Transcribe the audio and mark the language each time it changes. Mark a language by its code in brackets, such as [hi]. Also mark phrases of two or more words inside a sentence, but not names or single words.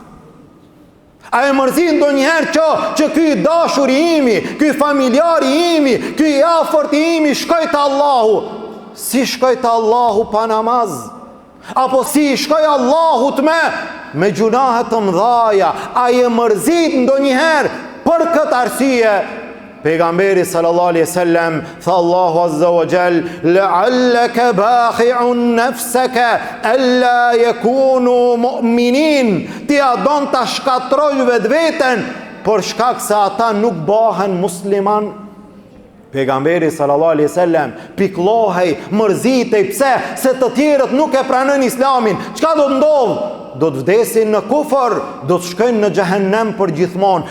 [sq] A e mërzit ndonjëherë që ky dashuri imi, ky familjari imi, ky i afërt imi shkoj te Allahu? Si shkoj te Allahu pa namaz? Apo si shkoj Allahut me gjunahe të mëdhaja? A je mërzit ndonjëherë për këtë arsye? [ar] Pejgamberi صلى الله عليه وسلم tha الله عز وجل لعلك باخع نفسك ألا يكونوا مؤمنين. [sq] Ti a don ta shkatroj vetveten për shkak se ata nuk bëhen musliman? Pejgamberi [ar] صلى الله عليه وسلم [sq] piklohej, mërzitej, pse? Se të tjerët nuk e pranojnë Islamin. Çka do të ndodh? Do të vdesin në kufër, do të shkojnë në xhehenem për gjithmonë.